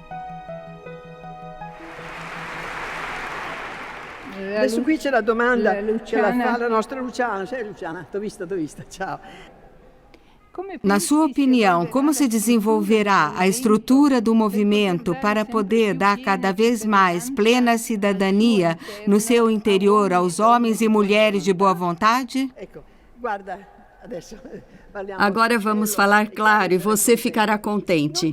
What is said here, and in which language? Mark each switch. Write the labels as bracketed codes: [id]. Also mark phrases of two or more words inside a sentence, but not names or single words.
[it] Adesso qui c'è la domanda che la fa la nostra Luciana. Sei Luciana? T'ho vista. Ciao. [pt] Na sua opinião, como se desenvolverá a estrutura do movimento para poder dar cada vez mais plena cidadania no seu interior aos homens e mulheres de boa vontade? Agora vamos falar claro e você ficará contente.